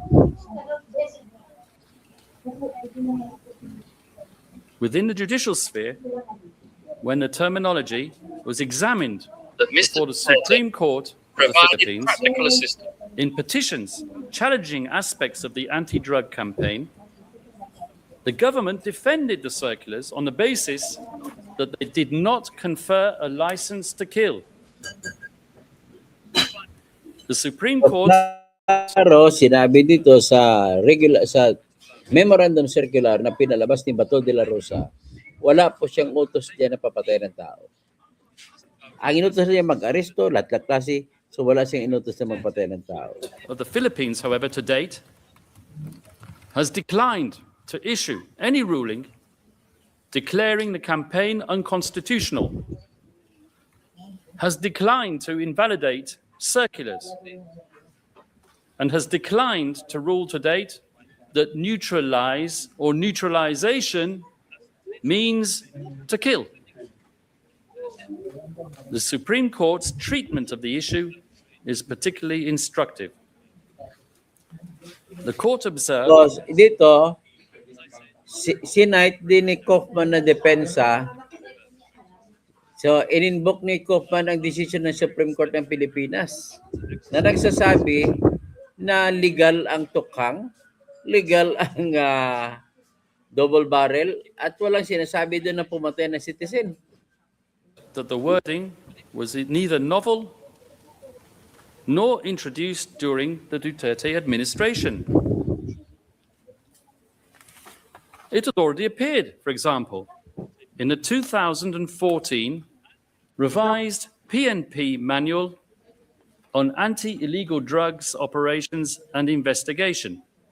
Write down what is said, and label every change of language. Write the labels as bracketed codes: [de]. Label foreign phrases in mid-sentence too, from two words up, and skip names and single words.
[en] Within the judicial sphere, when the terminology was examined before the Supreme Court of the Philippines, in petitions challenging aspects of the anti-drug campaign, the government defended the circulars on the basis that they did not confer a license to kill. The Supreme Court... [tl] Claro, sinabi dito sa [en] memorandum circular [tl] na pinalabas ni Bato de la Rosa, wala po siyang utos diyan na papatay ng tao. Ang inutos niya mag-aresto, lahat klase, so wala siyang inutos na magpatay ng tao. [en] The Philippines, however, to date, has declined to issue any ruling declaring the campaign unconstitutional, has declined to invalidate circulars, and has declined to rule to date that neutralize or neutralization means to kill. The Supreme Court's treatment of the issue is particularly instructive. The court observed... [tl] So, dito, sinight din ni Kaufman na depensa. So, in-invoke ni Kaufman ang decision ng Supreme Court ng Pilipinas na nagsasabi na legal ang tukhang, legal ang double barrel, at walang sinasabi doon na pumatay na citizen. [en] That the wording was neither novel nor introduced during the Duterte administration. It had already appeared, for example, in the 2014 revised PNP manual on anti-illegal drugs operations and investigation.